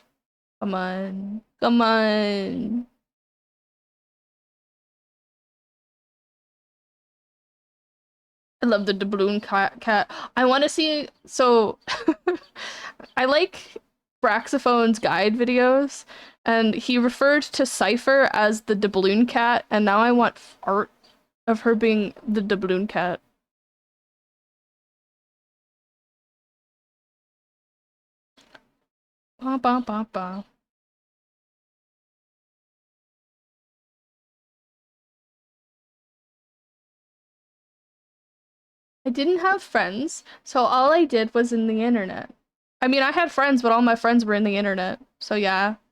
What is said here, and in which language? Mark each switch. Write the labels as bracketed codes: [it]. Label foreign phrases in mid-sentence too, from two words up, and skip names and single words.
[en] Come on. Come on. I love the doubloon cat. I want to see. So, I like Braxophone's guide videos, and he referred to Cypher as the doubloon cat, and now I want art of her being the doubloon cat. Ba ba ba ba. I didn't have friends, so all I did was in the internet. I mean, I had friends, but all my friends were in the internet. So yeah.